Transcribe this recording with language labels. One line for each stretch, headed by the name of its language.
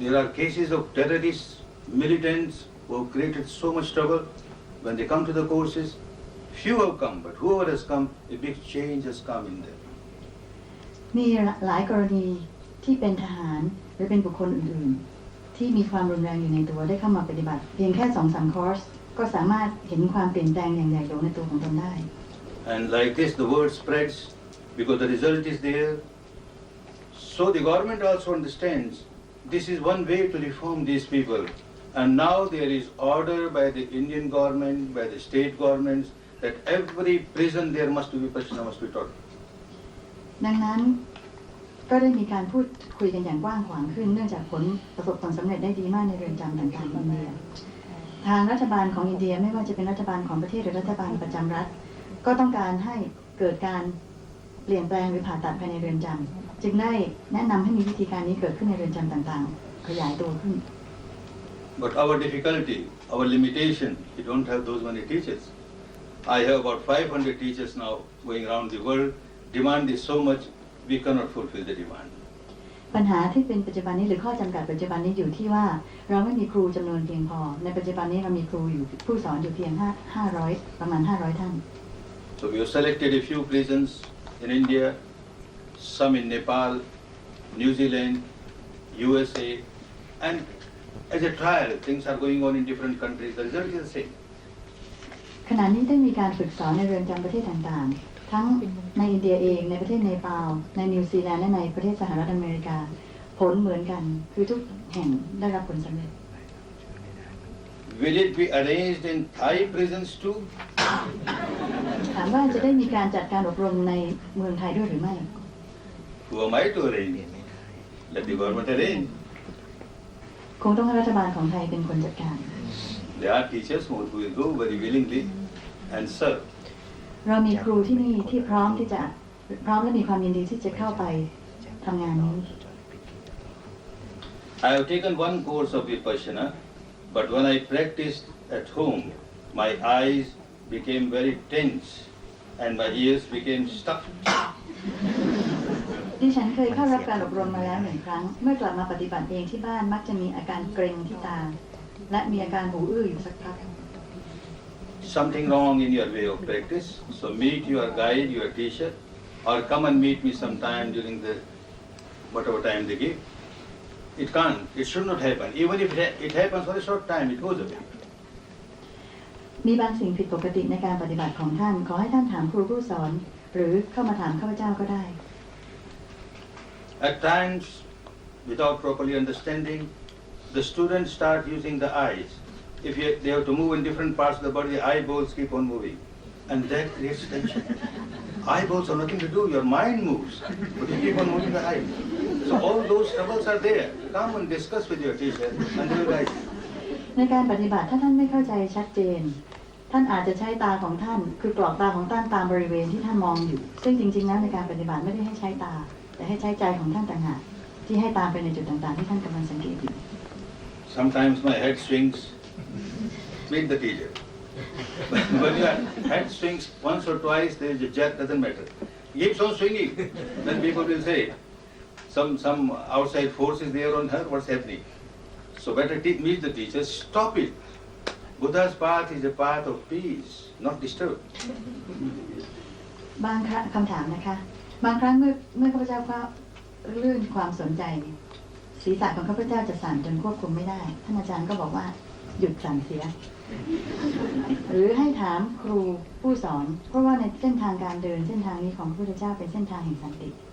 English: There are cases of terrorists, militants who have created so much trouble. When they come to the courses, few have come, but whoever has come, a big change has come in them.
Thai: มีหลายกรณีที่เป็นทหารหรือเป็นบุคคลอื่นๆที่มีความรุนแรงอยู่ในตัวได้เข้ามาปฏิบัติเพียงแค่ 2-3 คอร์สก็สามารถเห็นความเปลี่ยนแปลงอย่างใหญ่หลวงในตัวของตนได้
English: And like this, the word spreads because the result is there. So the government also understands this is one way to reform these people. And now there is order by the Indian government, by the state governments, that every prison there must be Vipassana, must be taught.
Thai: ดังนั้นก็ได้มีการพูดคุยกันอย่างกว้างขวางขึ้นเนื่องจากประสบผลสำเร็จได้ดีมากในเรือนจำต่างๆในอินเดียทางรัฐบาลของอินเดียไม่ว่าจะเป็นรัฐบาลของประเทศหรือรัฐบาลประจำรัฐก็ต้องการให้เกิดการเปลี่ยนแปลงหรือผ่าตัดภายในเรือนจำจึงได้แนะนำให้มีวิธีการนี้เกิดขึ้นในเรือนจำต่างๆขยายตัวขึ้น
English: But our difficulty, our limitation, we don't have those many teachers. I have about 500 teachers now going around the world. Demand is so much, we cannot fulfill the demand.
Thai: ปัญหาที่เป็นปัจจุบันนี้หรือข้อจำกัดปัจจุบันนี้อยู่ที่ว่าเราไม่มีครูจำนวนเพียงพอในปัจจุบันนี้เรามีครูอยู่ผู้สอนอยู่เพียง500ประมาณ500ท่าน
English: So we have selected a few prisons in India, some in Nepal, New Zealand, USA, and as a trial, things are going on in different countries. The result is the same.
Thai: ขณะนี้ได้มีการฝึกสอนในเรือนจำประเทศต่างๆทั้งในอินเดียเองในประเทศเนปาลในนิวซีแลนด์และในประเทศสหรัฐอเมริกาผลเหมือนกันคือทุกแห่งได้รับผลสำเร็จ
English: Will it be arranged in Thai prisons too?
Thai: ถามว่าจะได้มีการจัดการอบรมในเมืองไทยด้วยหรือไม่
English: Who am I to arrange? Let the government arrange.
Thai: คงต้องให้รัฐบาลของไทยเป็นคนจัดการ
English: There are teachers who will go very willingly and serve.
Thai: เรามีครูที่นี่ที่พร้อมและมีความยินดีที่จะเข้าไปทำงานนี้
English: I have taken one course of Vipassana, but when I practiced at home, my eyes became very tense and my ears became stuck.
Thai: ดิฉันเคยเข้ารับการอบรมมาแล้ว1 ครั้งเมื่อกลับมาปฏิบัติเองที่บ้านมักจะมีอาการเกร็งที่ตาและมีอาการหูอื้ออยู่สักพัก
English: Something wrong in your way of practice, so meet your guide, your teacher, or come and meet me sometime during the whatever time they give. It can't, it should not happen. Even if it happens for a short time, it goes away.
Thai: มีบางสิ่งผิดปกติในการปฏิบัติของท่านขอให้ท่านถามครูผู้สอนหรือเข้ามาถามข้าพเจ้าก็ได้
English: At times, without properly understanding, the students start using the eyes. If they have to move in different parts of the body, the eyeballs keep on moving. And that creates tension. Eyeballs have nothing to do, your mind moves, but you keep on moving the eyes. So all those troubles are there. Come and discuss with your teacher and they will guide you.
Thai: ในการปฏิบัติถ้าท่านไม่เข้าใจชัดเจนท่านอาจจะใช้ตาของท่านคือกรอกตาของท่านตามบริเวณที่ท่านมองอยู่ซึ่งจริงๆแล้วในการปฏิบัติไม่ได้ให้ใช้ตาแต่ให้ใช้ใจของท่านต่างหากที่ให้ตามไปในจุดต่างๆที่ท่านกำลังสังเกตอยู่
English: Sometimes my head swings. Meet the teacher. When your head swings once or twice, there is a jerk, doesn't matter. It keeps on swinging. Then people will say, some outside force is there on her, what's happening? So better meet the teacher, stop it. Buddha's path is a path of peace, not disturbed.
Thai: บางคำถามนะคะบางครั้งเมื่อข้าพเจ้าก็ลื่นความสนใจศีรษะของข้าพเจ้าจะสั่นจนควบคุมไม่ได้ท่านอาจารย์ก็บอกว่าหยุดสั่นเสียหรือให้ถามครูผู้สอนเพราะว่าในเส้นทางการเดินเส้นทางนี้ของพระพุทธเจ้าเป็นเส้นทางแห่งสันติ